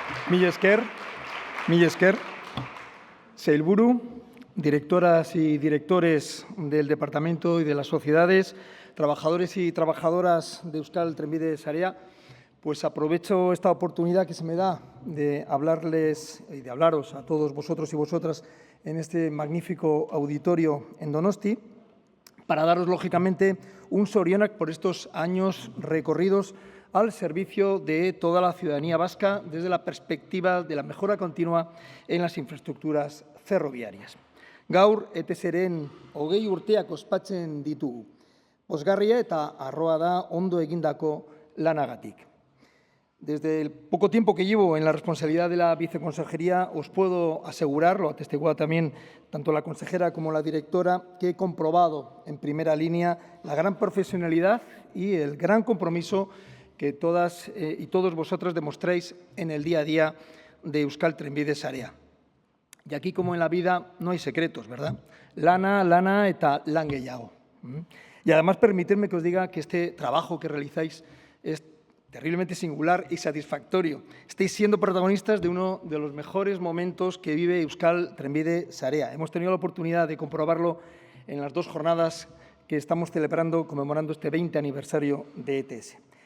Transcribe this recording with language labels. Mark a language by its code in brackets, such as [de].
[eu] Mila esker, Sailburu, [es] directoras y directores del departamento y de las sociedades, trabajadores y trabajadoras de Euskal Trenbide Sarea, pues aprovecho esta oportunidad que se me da de hablarles y de hablaros a todos vosotros y vosotras en este magnífico auditorio en Donosti para daros, lógicamente, un sorionak por estos años recorridos al servicio de toda la ciudadanía vasca desde la perspectiva de la mejora continua en las infraestructuras ferroviarias. [eu] Gaur, ETSren 20 urteak ospatzen ditugu. Pozgarria eta harroa da ondo egindako lanagatik. [es] Desde el poco tiempo que llevo en la responsabilidad de la viceconsejería, os puedo asegurar, lo atestiguado también tanto la consejera como la directora, que he comprobado en primera línea la gran profesionalidad y el gran compromiso que todas y todos vosotros demostréis en el día a día de Euskal Trenbide Sarea. Y aquí, como en la vida, no hay secretos, ¿verdad? [eu] Lana, lana eta lan gehiago. [es] Y además, permitidme que os diga que este trabajo que realizáis es terriblemente singular y satisfactorio. Estáis siendo protagonistas de uno de los mejores momentos que vive Euskal Trenbide Sarea. Hemos tenido la oportunidad de comprobarlo en las 2 jornadas que estamos celebrando, conmemorando este 20 aniversario de ETS.